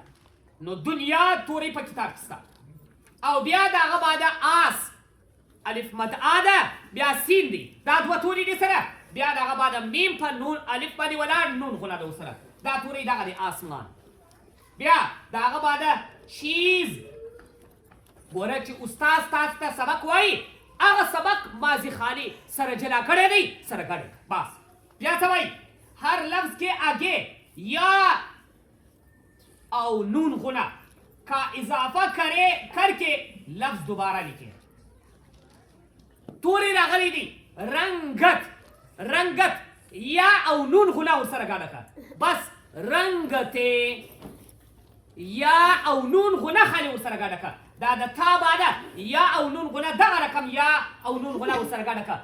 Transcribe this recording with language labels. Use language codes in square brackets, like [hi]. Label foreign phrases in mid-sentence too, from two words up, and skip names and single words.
[ps] نو دنیا تورې په کتاب کې شته او بیا د هغه بعده آس الف مدعا ده بیا سین دی دا دوه تورې دي سره بیا د هغه بعده میم په نون الف باندې ولاړ نون غونه ده ورسره دا تورې دغه دی آسمان. بیا د هغه بعده چیز ګوره چې استاد تاسو ته سبق وایي هغه سبق ماضي خالی سره جلا کړی دی سره ګډ بس. بیا څه وایي [ur] هر لفظ کے آگے یا او نون غنا کا اضافہ کر کے لفظ دوبارہ لکھے. [ps] توری راغلی دی رنگت یا او نون غنا ورسره ګډه کړه بس رنگته یا او نون غنا خالی ورسره ګډه کړه. دا د تا باده یا او نون غنا دغه رقم یا او نون غنا ورسره ګډه کړه.